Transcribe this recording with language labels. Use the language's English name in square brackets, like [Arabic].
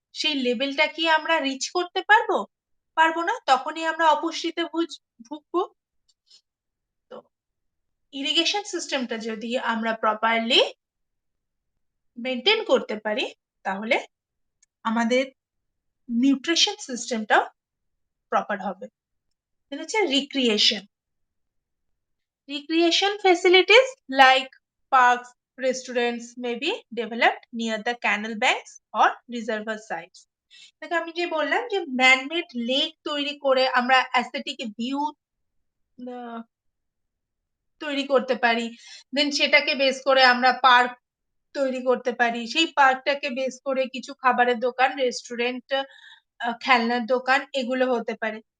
[Bangla] সেই লেভেলটা কি আমরা রিচ করতে পারবো? পারবো না, তখনই আমরা অপুষ্টিতে ভুগবো। তো ইরিগেশন সিস্টেমটা যদি আমরা প্রপারলি মেনটেন করতে পারি তাহলে আমাদের নিউট্রিশন সিস্টেমটাও প্রপার হবে। এটা হচ্ছে recreation. [English] Recreation facilities like parks, restaurants may be developed near the canal banks or reservoir sites. [Bangla] দেখো আমি যে বললাম যে ম্যানমেড লেক তৈরি করে আমরা অ্যাস্থেটিক ভিউ তৈরি করতে পারি, দেন সেটাকে বেস করে আমরা পার্ক তৈরি করতে পারি, সেই পার্কটাকে বেস করে কিছু খাবারের দোকান, রেস্টুরেন্ট, খেলনার দোকান এগুলো হতে পারে।